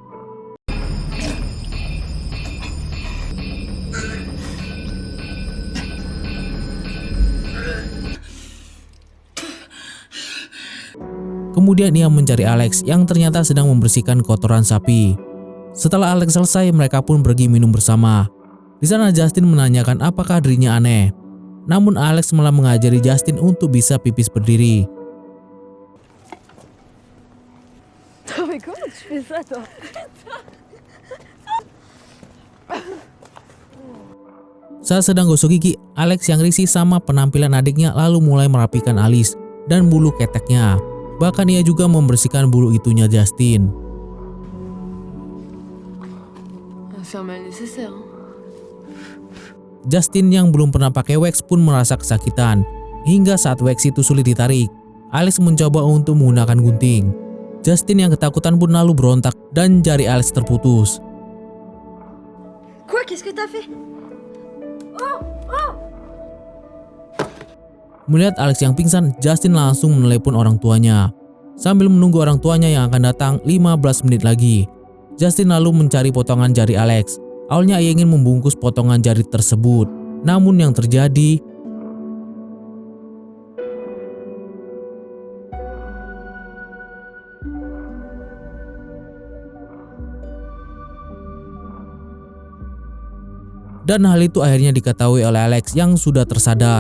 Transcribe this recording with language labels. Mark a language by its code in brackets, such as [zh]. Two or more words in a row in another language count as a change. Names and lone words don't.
[id] Kemudian ia mencari Alex yang ternyata sedang membersihkan kotoran sapi. Setelah Alex selesai, mereka pun pergi minum bersama. Di sana Justin menanyakan apakah dirinya aneh. Namun Alex malah mengajari Justin untuk bisa pipis berdiri. [fr] Mais comment tu fais ça, toi? [id] Saat sedang gosok gigi, Alex yang risih sama penampilan adiknya lalu mulai merapikan alis dan bulu keteknya. Bahkan ia juga membersihkan bulu itunya Justin. [fr] Faire mal nécessaire. [id] Justin yang belum pernah pakai wax pun merasa kesakitan. Hingga saat wax itu sulit ditarik, Alex mencoba untuk menggunakan gunting. Justin yang ketakutan pun lalu berontak dan jari Alex terputus. [fr] Quoi? Qu'est-ce que t'as fait? Oh! Oh! [id] Melihat Alex yang pingsan, Justin langsung menelepon orang tuanya. Sambil menunggu orang tuanya yang akan datang 15 menit lagi, Justin lalu mencari potongan jari Alex. Awalnya ia ingin membungkus potongan jari tersebut. Namun yang terjadi, dan hal itu akhirnya diketahui oleh Alex yang sudah tersadar.